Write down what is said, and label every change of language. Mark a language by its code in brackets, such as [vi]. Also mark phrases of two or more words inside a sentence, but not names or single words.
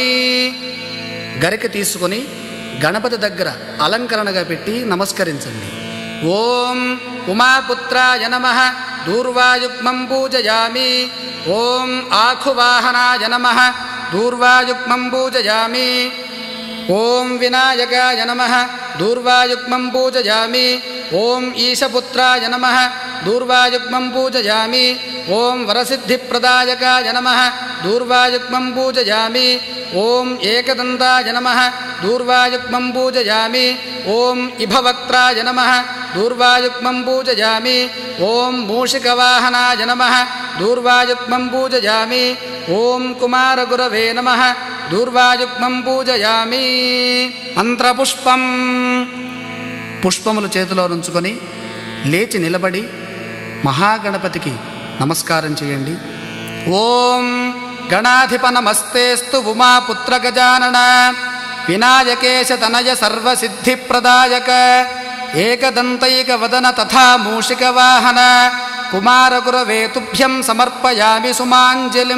[te] గరిక తీసుకొని గణపతి దగ్గర అలంకరణగా పెట్టి నమస్కరించండి. [sa] ఓం ఉమాపుత్రాయ నమః. దూర్వాయుగ్మం పూజయామి. ఓం ఆఖువాహనాయ నమః. దూర్వాయుగ్మం పూజయామి. ఓం వినాయకాయ నమః. दूर्वायुग्मं पूजयामि। ॐ ईशपुत्राय नमः दूर्वायुग्मं पूजयामि। ॐ वरसिद्धिप्रदायकाय नमः दूर्वायुग्मं पूजयामि। ॐ एकदन्ताय नमः दूर्वायुग्मं पूजयामि। ॐ इभवक्त्राय नमः दूर्वायुग्मं पूजयामि। ॐ मूषिकवाहनाय नमः दूर्वायुग्मं पूजयामि। ॐ कुमारगुरवे नमः दूर्वायुग्मं पूजयामि। [te] మంత్రపుష్పం. పుష్పములు చేతిలో ఉంచుకొని లేచి నిలబడి మహాగణపతికి నమస్కారం చేయండి. [sa] ఓం గణాధిప నమస్తేస్తు ఉమాపుత్ర గజానన వినాయకేశ తనయ సర్వసిద్ధిప్రదాయక ఏకదంతైక వదన తథా మూషిక వాహన కుమారగురవే తుభ్యం సమర్పయామి సుమాంజలిం.